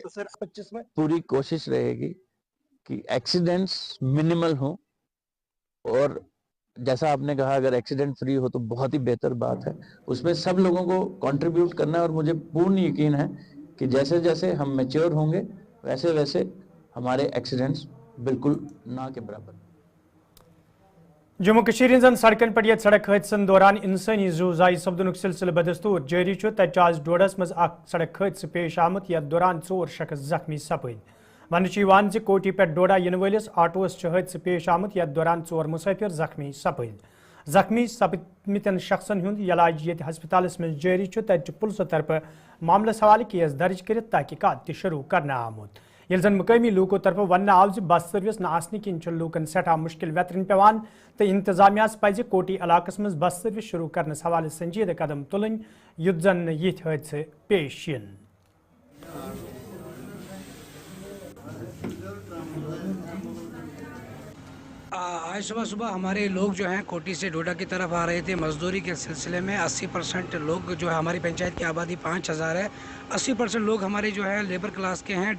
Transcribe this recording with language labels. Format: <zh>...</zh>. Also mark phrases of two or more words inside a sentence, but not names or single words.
<hi>तो सर 25 में पूरी कोशिश रहेगी कि एक्सीडेंट्स मिनिमल हो, और जैसा आपने कहा अगर</hi> <en>accident free</en> <hi>हो तो बहुत ही बेहतर बात है। उसमें सब लोगों को कंट्रीब्यूट करना है, और मुझे पूर्ण यकीन है कि जैसे जैसे हम मैच्योर होंगे वैसे वैसे हमारे एक्सीडेंट्स बिल्कुल ना के बराबर।</hi> <ks>जम्मू कश्मीर हन सड़कन पे सड़क हादसन दौरान इंसानी जू जाय सपदन सिलसिल बदस्तूर जारी। तत आज डोडस मज सड़क हादस पेश आमुत, यथ दौरान 4 शख्स जख्मी सपद। वन कोटी पे डोडा इन वलिस आटोस हादस पेश आमुत, यथ दौरान 4 मुसाफिर जख्मी सपद। जख्मी सपदमितन शख्सन हुंद इलाज ये हस्पताल में जारी। तत पुलिस तरफ मामलस हवाले केस दर्ज कर तहकीकात शुरू करना आमुत। ये जन मुकामी लूकों तरफ वन आव</ks> <en>bus service</en> <ks>न आसने किन लूकन सठा मुश्किल वेतरन पेवान, तो इंतजामियास पज कोटी इलाकस में</ks> <en>bus service</en> <ks>शुरू करने हवाले संजीदा कदम तुलन युत जन यिथ हादसे पेश इन।</ks> <hi>आज सुबह हमारे लोग जो हैं कोटी से डोडा की तरफ आ रहे थे मजदूरी के सिलसिले में। 80% लोग जो है, हमारी पंचायत की आबादी 5000 है, 80% लोग हमारे जो है</hi> <en>labour class</en> <hi>के हैं।</hi>